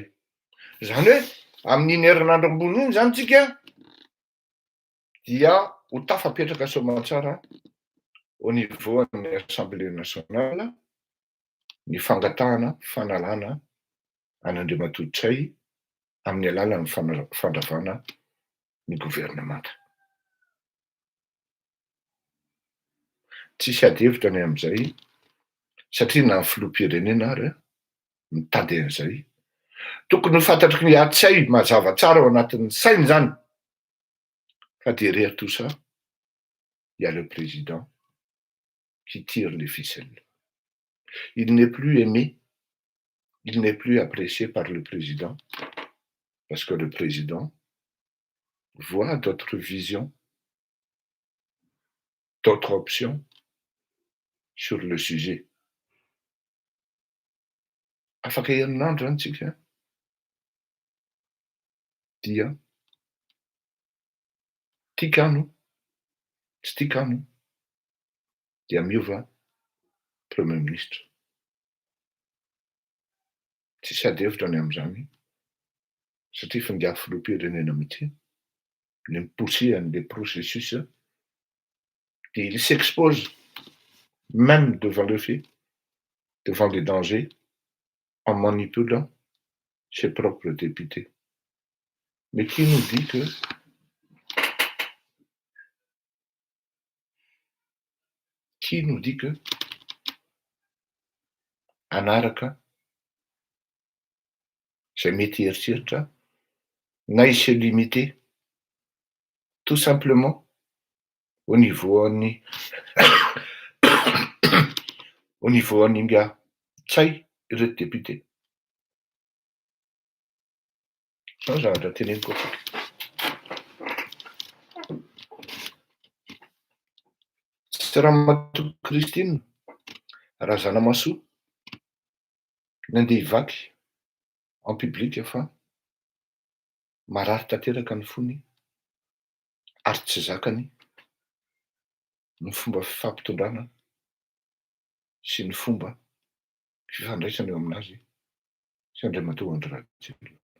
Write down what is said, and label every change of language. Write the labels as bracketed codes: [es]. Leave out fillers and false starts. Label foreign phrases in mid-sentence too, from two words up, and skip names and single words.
[mg] Zany hoe amin'iny herinandro ambony iny zany tsika dia ho tafapetraka soamantsara [fr] au niveau [mg] an'ny Assemblée nationale ny fangatahana fanalana an'Andriamatoa Tsay amin'ny alalan'ny fandravana ny gouvernemanta. Tsisy ady hevitra ny amin'izay satria na ny filoham-pirenena ary mitady an'izay tokony ho fantatry ny Tsay mazava tsara ao anatin'ny sainy zany fa [fr] derrière tout ça il y a le président qui tire les ficelles. Il n'est plus aimé, il n'est plus apprécié par le président parce que le président voit d'autres visions, d'autres options sur le sujet. [mg] Afaka herinandro zany tsika dia tikano tsy tikano dia miova [fr] premier ministre. [mg] Tsisy ady hevitra ny amin'izany satria fa nga filoham-pirenena mihitsy ny mipousser an'le processus [fr] et il s'expose même devant le fait, devant les dangers en manipulant ses propres députés. Mais qui nous dit que [mg] anaraka zay mety heritreritra na [fr] il se limiter tout simplement au niveau an'ny au niveau [mg] an'ny nga Tsay ireto député. Zao zavatra teneniko atsika. Tsy Ramatoa Christine Razanamasoa nandeha hivaky [fr] en public [mg] fa marary tanteraka ny fony ary tsy zakany ny fomba fifampitondrana sy ny fomba fifandraisana eo aminazy sy Andriamatoa Andry Rajoelina.